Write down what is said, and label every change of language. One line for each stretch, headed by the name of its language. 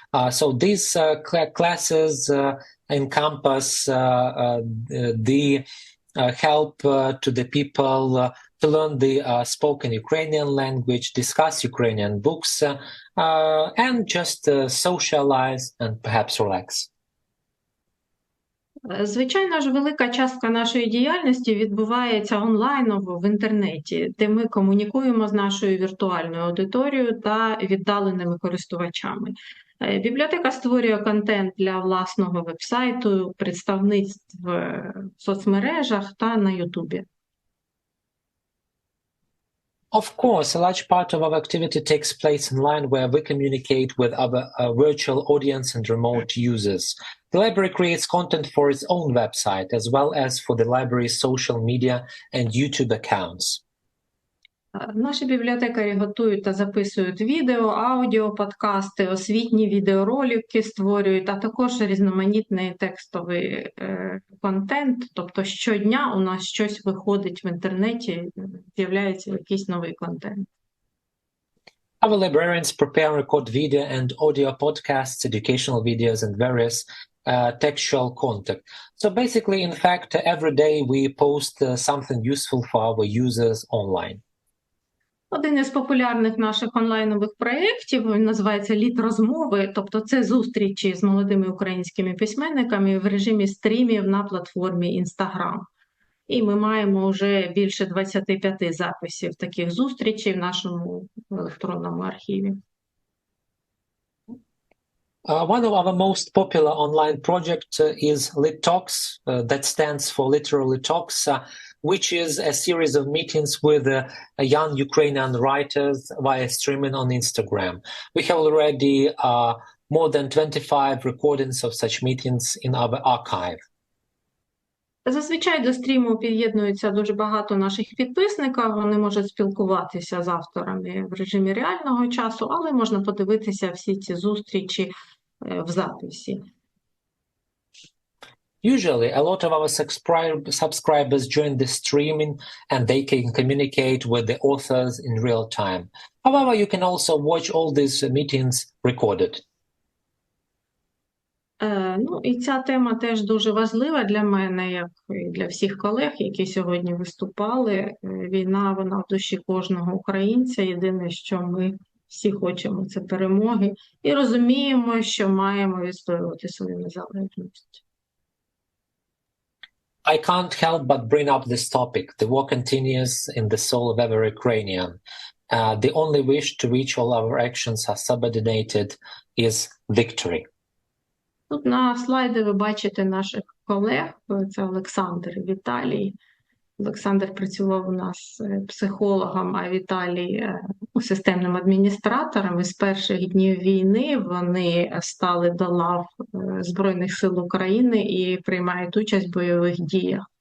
English: So these classes encompass the help to the people to learn the spoken Ukrainian language, discuss Ukrainian books, and just socialize and perhaps relax.
Ukrainian: Звичайно ж, велика частка нашої діяльності відбувається онлайново в інтернеті, де ми комунікуємо з нашою віртуальною аудиторією та віддаленими користувачами. Бібліотека створює контент для власного вебсайту, представництв в соцмережах та на Ютубі.
English: Of course, a large part of our activity takes place online where we communicate with our virtual audience and remote users. The library creates content for its own website as well as for the library's social media and YouTube accounts.
Ukrainian: Наші бібліотекарі готують та записують відео, аудіо, подкасти, освітні відеоролики створюють, а також різноманітний текстовий контент. Тобто щодня у нас щось виходить в інтернеті, з'являється якийсь новий контент.
English: Our librarians prepare and record video and audio podcasts, educational videos, and various textual content. So basically, in fact, every day we post something useful for our users online.
Ukrainian: Один із популярних наших онлайнових проєктів називається «Літрозмови», тобто це зустрічі з молодими українськими письменниками в режимі стрімів на платформі Instagram. І ми маємо вже більше 25 записів таких зустрічей в нашому електронному архіві.
English: One of our most popular online projects is LitTalks, that stands for Literally Talks, which is a series of meetings with young Ukrainian writers via streaming on Instagram. We have already more than 25 recordings of such meetings in our archive.
Ukrainian: Зазвичай до стріму під'єднується дуже багато наших підписників, вони можуть спілкуватися з авторами в режимі реального часу, але можна подивитися всі ці зустрічі в записі.
English: Usually, a lot of our subscribers join the streaming and they can communicate with the authors in real time. However, you can also watch all these meetings recorded.
Ukrainian: Ну, і ця тема теж дуже важлива для мене, як і для всіх колег, які сьогодні виступали. Війна, вона в душі кожного українця. Єдине, що ми всі хочемо, це перемоги. І розуміємо, що маємо відстоювати свою незалежність.
English: I can't help but bring up this topic. The war continues in the soul of every Ukrainian. The only wish to which all our actions are subordinated is victory.
Ukrainian: Тут на слайді ви бачите наших колег. Це Олександр і Віталій. Олександр працював у нас психологом, а Віталій системним адміністратором. І з перших днів війни вони стали до лав Збройних сил України і приймають участь в бойових діях.